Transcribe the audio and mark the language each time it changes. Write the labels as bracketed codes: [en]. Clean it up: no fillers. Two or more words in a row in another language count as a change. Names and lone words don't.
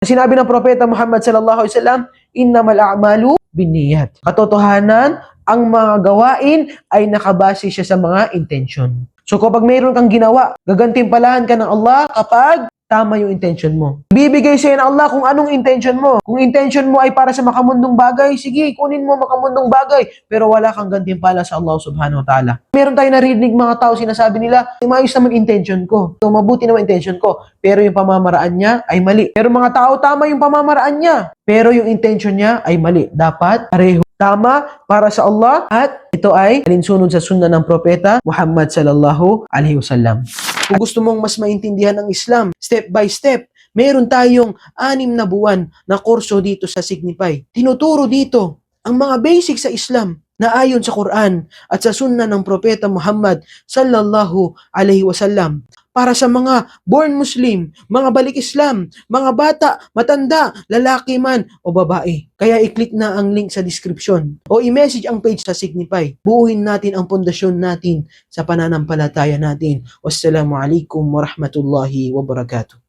[tl] Sinabi ng Propeta Muhammad [ar] صلى الله عليه وسلم إنما الأعمال بالنيات. [tl] Katotohanan, ang mga gawain ay nakabase siya sa mga intention. So kapag mayroon kang ginawa, gagantimpalahan ka ng Allah kapag tama yung intention mo. Bibigay sa'yo ng Allah kung anong intention mo. Kung intention mo ay para sa makamundong bagay, sige, kunin mo makamundong bagay, pero wala kang gantimpala sa Allah [ar] سبحانه وتعالى. [tl] Meron tayo narinig mga tao sinasabi nila, maayos naman intention ko. So, mabuti naman intention ko, pero yung pamamaraan niya ay mali. Pero mga tao, tama yung pamamaraan niya, pero yung intention niya ay mali. Dapat pareho. Tama para sa Allah at ito ay alinsunod sa sunna ng Propeta Muhammad [ar] صلى الله عليه وسلم. [tl] Kung gusto mong mas maintindihan ang Islam, [en] step by step, [tl] meron tayong 6 na buwan na kurso dito sa Signify. Tinuturo dito ang mga basic sa Islam na ayon sa Quran at sa sunna ng Propeta Muhammad [ar] صلى الله عليه وسلم. [tl] Para sa mga [en] born Muslim, [tl] mga balik Islam, mga bata, matanda, lalaki man o babae. Kaya i-click na ang link sa description o i-message ang page sa Signify. Buuin natin ang pundasyon natin sa pananampalataya natin. [ar] والسلام عليكم ورحمة الله وبركاته.